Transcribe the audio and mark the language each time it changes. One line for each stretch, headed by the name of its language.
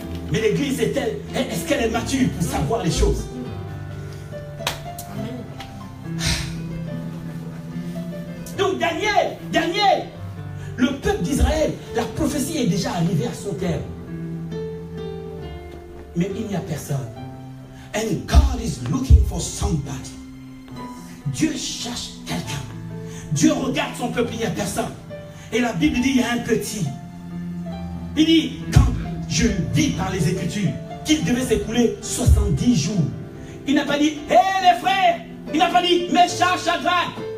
French: Mais l'église est-elle, est-ce qu'elle est mature pour savoir les choses? Donc Daniel, le peuple d'Israël, la prophétie est déjà arrivée à son terme. Mais il n'y a personne.
English: And God is looking for somebody.
French: Dieu cherche quelqu'un. Dieu regarde son peuple, il n'y a personne. Et la Bible dit, il y a un petit. Il dit, quand je vis par les Écritures qu'il devait s'écouler 70 jours. Il n'a pas dit, hé les frères. Il n'a pas dit, Meshach, Shadrach.